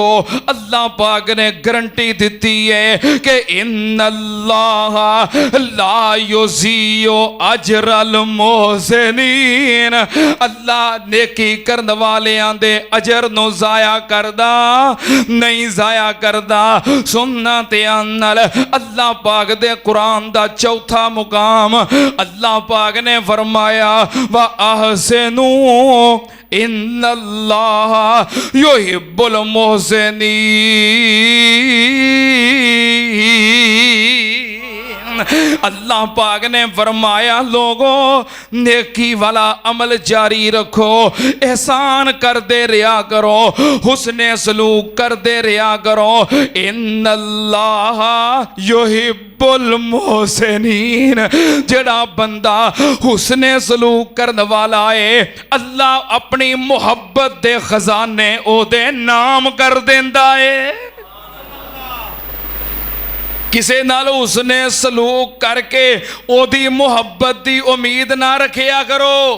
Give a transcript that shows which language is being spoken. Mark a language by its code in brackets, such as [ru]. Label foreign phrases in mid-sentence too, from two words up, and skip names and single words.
[ur] اللہ پاک نے گارنٹی دی ہے کہ [ar] إن الله لا يضيع أجر المحسنين. [pa] اللہ نیکی کرن والیاں دے اجر نوں ضائع کردا نہیں، ضائع کردا. سننا دھیان نال، اللہ پاک دے قرآن دا چوتھا مقام اللہ پاک نے فرمایا [ar] وأحسنوا إن الله يحب المحسنين. [ur] اللہ پاک نے فرمایا لوگو نیکی والا عمل جاری رکھو، احسان کرتے رہا کرو، حسن سلوک کرتے رہا کرو. [ar] إن الله يحب المحسنين. [pa] جیہڑا بندہ حسن سلوک کرن والا ہے اللہ اپنی محبت دے خزانے اوہدے ناں کر دیندا ہے. کسے نال اوس نے سلوک کر کے اوہدی محبت دی امید نہ رکھیا کرو.